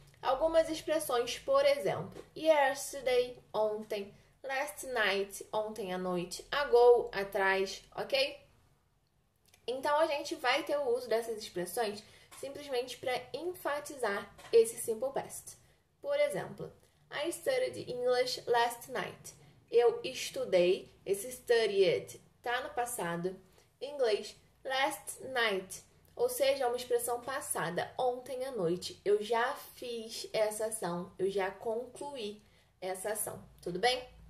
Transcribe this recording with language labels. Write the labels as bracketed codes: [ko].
[pt] Algumas expressões, por exemplo, yesterday, ontem, last night, ontem à noite, ago, atrás, ok? Então, a gente vai ter o uso dessas expressões simplesmente para enfatizar esse simple past. Por exemplo, [en] I studied English last night. [pt] Eu estudei, esse studied tá no passado, inglês, last night, ou seja, é uma expressão passada, ontem à noite. Eu já fiz essa ação, eu já concluí essa ação, tudo bem?